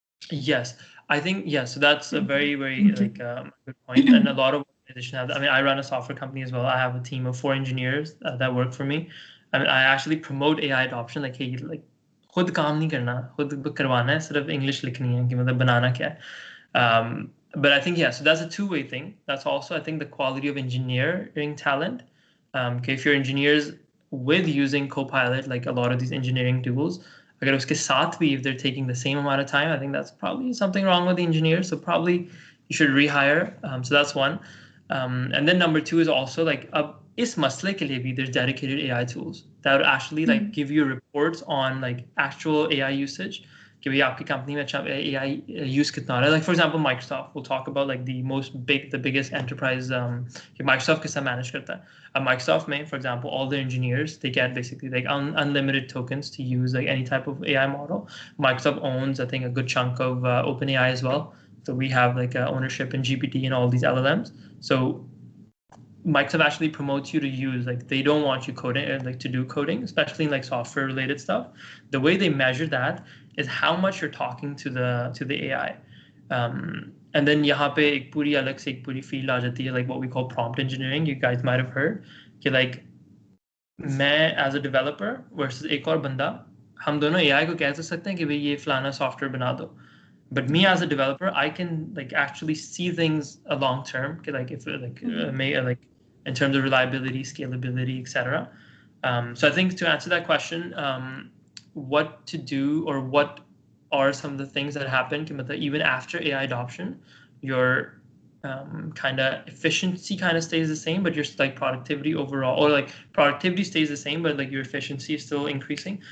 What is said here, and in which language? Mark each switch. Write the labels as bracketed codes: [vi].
[en] Yes, I think yes. So that's a very, very like good point, and a lot of organizations have that. I mean, I run a software company as well. I have a team of 4 engineers that work for me. I mean, I actually promote AI adoption. [hi] Like, hey, like खुद काम नहीं करना, खुद करवाना है, सिर्फ English लिखनी है कि मतलब बनाना क्या है. [en] But I think yeah, so that's a two-way thing. That's also I think the quality of engineering talent. Okay, if you're engineers with using Copilot, like a lot of these engineering tools, [hi] अगर उसके साथ भी [en] if they're taking the same amount of time, I think that's probably something wrong with the engineers. So probably you should rehire. So that's one. And then number two is also like [hi] इस मसले के लिए भी [en] there's dedicated AI tools that would actually like give you reports on like actual AI usage. [hi] कि भाई आपकी company में अच्छा AI use कितना रहा है. [en] Like for example, Microsoft. We'll talk about like the biggest enterprise [hi] कि Microsoft किस तरह manage करता है. [en] Microsoft में, for example, all the engineers, they get basically like unlimited tokens to use like any type of AI model. Microsoft owns, I think, a good chunk of OpenAI as well. So we have like ownership in GPT and all these LLMs. So Microsoft actually promotes you to use, like they don't want you coding, like to do coding, especially in like software related stuff. The way they measure that is how much you're talking to the AI. [hi] And then यहाँ पे एक पूरी अलग से एक पूरी field आ जाती है, [en] like what we call prompt engineering. You guys might have heard [hi] कि like मैं [en] as a developer versus [hi] एक और बंदा, हम दोनों AI को कह तो सकते हैं कि भाई ये फलाना सॉफ्टवेयर बना दो. [en] But me as a developer, I can like actually see things a long term, like if like in terms of reliability, scalability, etc. So I think to answer that question, what to do or what are some of the things that happen even after AI adoption, your kind of efficiency kind of stays the same, but your like productivity overall, or like productivity stays the same, but like your efficiency is still increasing.